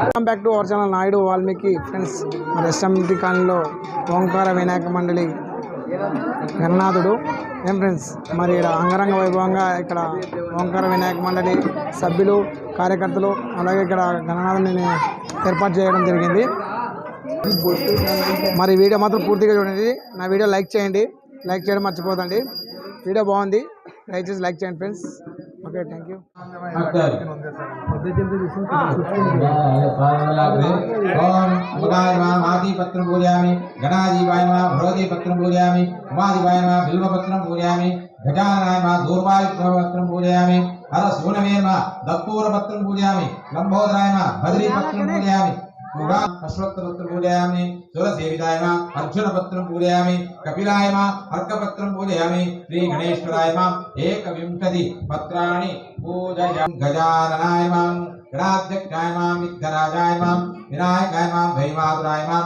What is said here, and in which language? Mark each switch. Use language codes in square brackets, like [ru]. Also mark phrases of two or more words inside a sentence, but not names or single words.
[en] back to our channel [te] నాయుడు వాల్మీకి ఫ్రెండ్స్. మరి ఎస్ఎంటి కాలనీలో ఓంకార వినాయక మండలి గణనాథుడు ఏం ఫ్రెండ్స్, మరి ఇక్కడ అంగరంగ వైభవంగా ఇక్కడ ఓంకార వినాయక మండలి సభ్యులు కార్యకర్తలు అలాగే ఇక్కడ గణనాథుని ఏర్పాటు చేయడం జరిగింది. మరి వీడియో మాత్రం పూర్తిగా చూడండి. నా వీడియో లైక్ చేయండి, లైక్ చేయడం మర్చిపోదండి. వీడియో బాగుంది, దయచేసి లైక్ చేయండి ఫ్రెండ్స్. [en] okay, thank you. [sa] पत्रं पूजयामि, गणाधिपाय नमः भगवती पत्रं पूजयामि, उमाधिपाय नमः बिल्वपत्रं पूजयामि, गजाननाय नमः दूर्वायुपत्रं पूजयामि, हरसूनवे नमः दत्पूरपत्रं पूजयामि, लंबोदराय नमः बद्रीपत्रं पूजयामि, अश्वत्थपत्रं पूजयामि, सुरसेविताय नमः अर्जुनपत्रं पूजयामि, कपिलाय नमः अर्कपत्रं पूजयामि, श्री गणेश्वराय नमः 21 पत्राणि पूजयामि, गजाननाय नमः गणाध्यक्षाय नमः विघ्नराजाय नमः विनायकाय नमः भैमातुराय नमः